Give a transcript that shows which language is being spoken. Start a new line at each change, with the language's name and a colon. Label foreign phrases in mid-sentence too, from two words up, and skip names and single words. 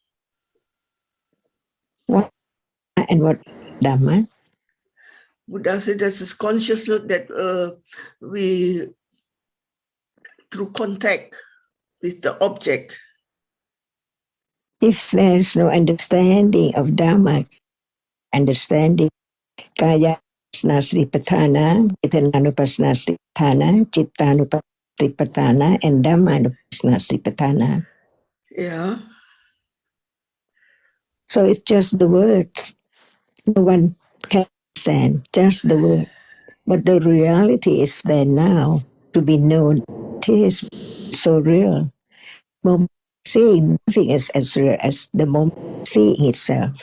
English: What and what Dhamma? Buddha said there's this consciousness that we, through contact with the object. If there's no understanding of Dhamma, understanding
Pali: Kaya Sripatthana, Vedananupasana Sripatthana, Chittanupassana Sripatthana,
English: and
Pali: Dhammanupassana Sripatthana.
English: Yeah. So it's just the words. No one can understand, just the word. But the reality is there now to be known. It is so real. Moment seeing nothing is as real as the moment seeing itself.